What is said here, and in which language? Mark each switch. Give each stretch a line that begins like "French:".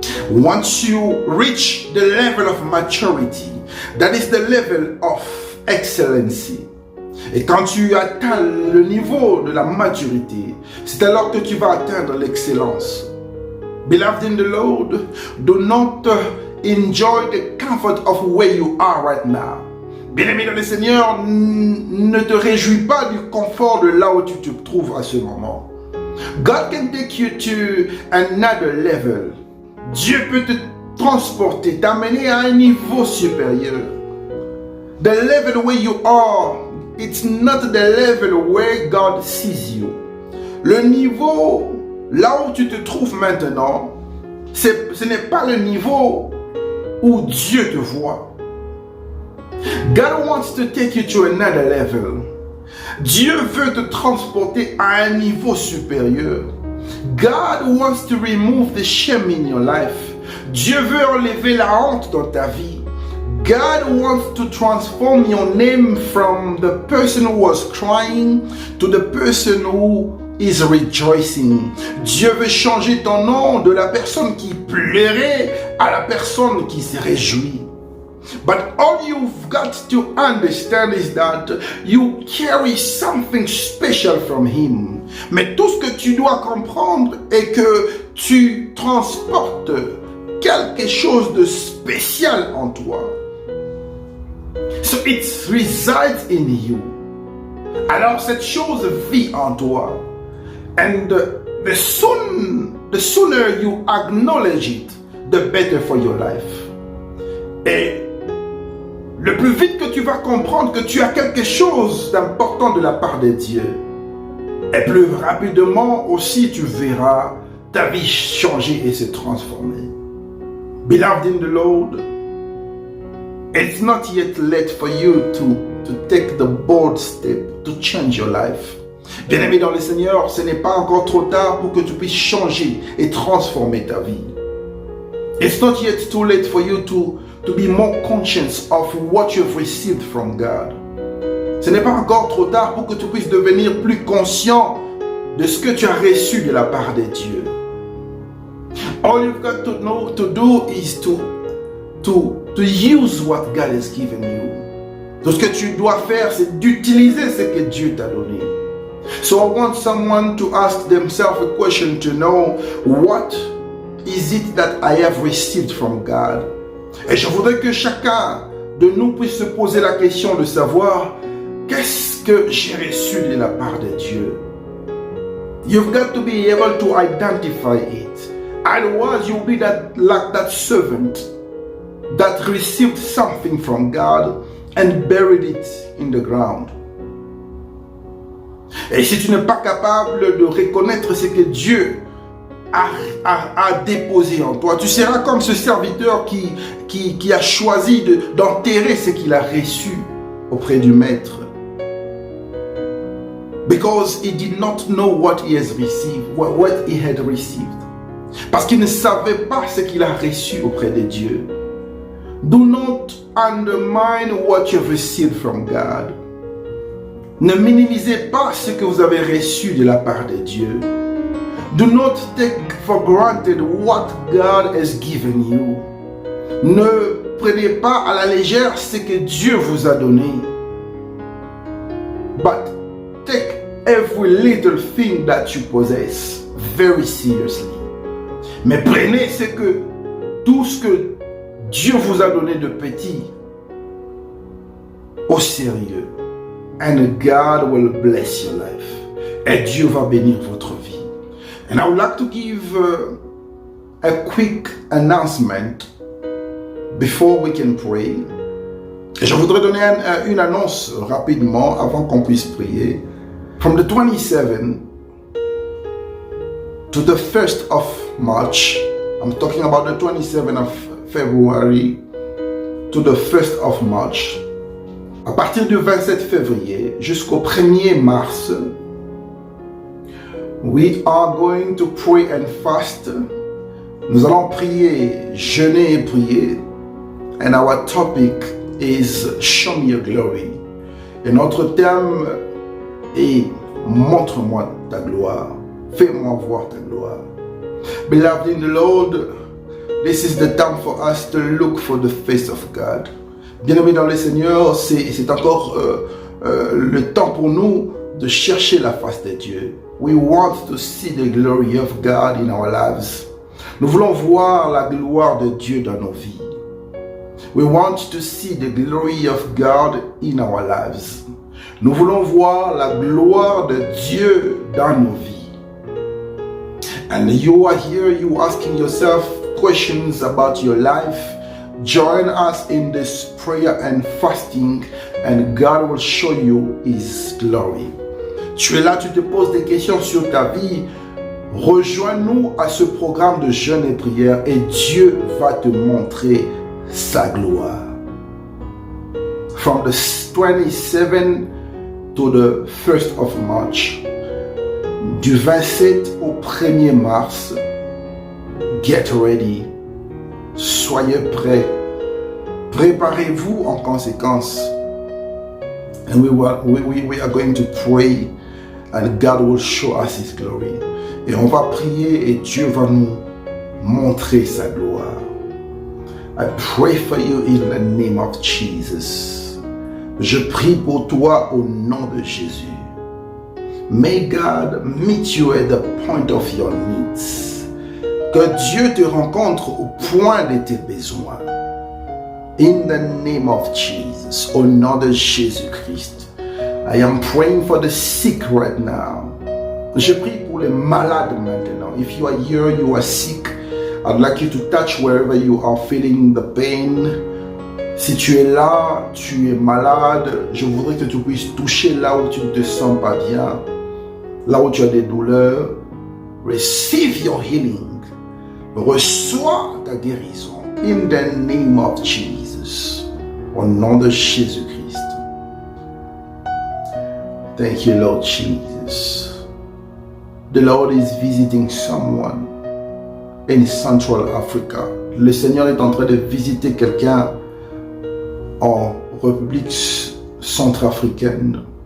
English: Once you reach the level of maturity, that is the level of excellency.
French: Et quand tu atteins le niveau de la maturité, c'est alors que tu vas atteindre l'excellence.
English: Beloved in the Lord, do not enjoy the comfort of where you are right now.
French: Bien-aimé dans le Seigneur, ne te réjouis pas du confort de là où tu te trouves à ce moment.
English: God can take you to another level.
French: Dieu peut te transporter, t'amener à un niveau supérieur.
English: The level where you are, it's not the level where God sees you.
French: Le niveau, là où tu te trouves maintenant, ce n'est pas le niveau où Dieu te voit.
English: God wants to take you to another level.
French: Dieu veut te transporter à un niveau supérieur.
English: God wants to remove the shame in your life.
French: Dieu veut enlever la honte dans ta vie.
English: God wants to transform your name from the person who was crying to the person who is rejoicing.
French: Dieu veut changer ton nom de la personne qui pleurait à la personne qui se réjouit.
English: But all you've got to understand is that you carry something special from Him.
French: Mais tout ce que tu dois comprendre est que tu transportes quelque chose de spécial en toi.
English: So it resides in you.
French: Alors cette chose vit en toi.
English: And the sooner you acknowledge it, the better for your life.
French: Et le plus vite que tu vas comprendre que tu as quelque chose d'important de la part de Dieu, et plus rapidement aussi tu verras ta vie changer et se transformer.
English: Beloved in the Lord, it's not yet late for you to take the bold step to change your life.
French: Bien-aimé dans le Seigneur, ce n'est pas encore trop tard pour que tu puisses changer et transformer ta vie.
English: It's not yet too late for you to be more conscious of what you've received from God.
French: Ce n'est pas encore trop tard pour que tu puisses devenir plus conscient de ce que tu as reçu de la part de Dieu.
English: All you've got to do is to use what God has given you.
French: Tout ce que tu dois faire, c'est d'utiliser ce que Dieu t'a donné.
English: So I want someone to ask themselves a question to know, what is it that I have received from God?
French: Et je voudrais que chacun de nous puisse se poser la question de savoir, qu'est-ce que j'ai reçu de la part de Dieu?
English: You've got to be able to identify it. Otherwise, you'll be like that servant that received something from God and buried it in the ground.
French: Et si tu n'es pas capable de reconnaître ce que Dieu a déposé en toi, tu seras comme ce serviteur qui a choisi d'enterrer ce qu'il a reçu auprès du maître.
English: Because he did not know what he has received, what he had received.
French: Parce qu'il ne savait pas ce qu'il a reçu auprès de Dieu.
English: Do not undermine what you've received from God.
French: Ne minimisez pas ce que vous avez reçu de la part de Dieu.
English: Do not take for granted what God has given you.
French: Ne prenez pas à la légère ce que Dieu vous a donné.
English: But take every little thing that you possess very seriously.
French: Mais prenez tout ce que Dieu vous a donné de petit au sérieux.
English: And God will bless your life.
French: Et Dieu va bénir votre vie.
English: And I would like to give a quick announcement before we can pray.
French: Et je voudrais donner une annonce rapidement avant qu'on puisse prier.
English: From the 27th to the 1st of March, I'm talking about the 27th of February to the 1st of March.
French: À partir du 27 février jusqu'au 1er mars,
English: we are going to pray and fast.
French: Nous allons prier, jeûner et prier.
English: And our topic is Show me your glory.
French: Et notre thème est Montre-moi ta gloire. Fais-moi voir ta gloire.
English: Beloved in the Lord, this is the time for us to look for the face of God.
French: Bien-aimés dans le Seigneur, c'est encore le temps pour nous de chercher la face de Dieu.
English: We want to see the glory of God in our lives.
French: Nous voulons voir la gloire de Dieu dans nos vies.
English: We want to see the glory of God in our lives.
French: Nous voulons voir la gloire de Dieu dans nos vies.
English: And you are here, you asking yourself questions about your life. Join us in this prayer and fasting, and God will show you His glory.
French: Tu es là, tu te poses des questions sur ta vie. Rejoins-nous à ce programme de jeûne et prière et Dieu va te montrer sa gloire.
English: From the 27th to the 1st of March,
French: du 27 au 1er mars,
English: get ready.
French: Soyez prêts. Préparez-vous en conséquence.
English: And we are going to pray and God will show us His glory.
French: Et on va prier et Dieu va nous montrer sa gloire.
English: I pray for you in the name of Jesus.
French: Je prie pour toi au nom de Jésus.
English: May God meet you at the point of your needs.
French: Que Dieu te rencontre au point de tes besoins.
English: In the name of Jesus,
French: au nom de Jésus-Christ,
English: I am praying for the sick right now.
French: Je prie pour les malades maintenant.
English: If you are here, you are sick, I'd like you to touch wherever you are feeling the pain.
French: Si tu es là, tu es malade, je voudrais que tu puisses toucher là où tu ne te sens pas bien, là où tu as des douleurs.
English: Receive your healing.
French: Reçois ta guérison.
English: In the name of Jesus.
French: Au nom de Jésus-Christ.
English: Thank you, Lord Jesus. The Lord is visiting someone in Central Africa.
French: Le Seigneur est en train de visiter quelqu'un en République centrafricaine.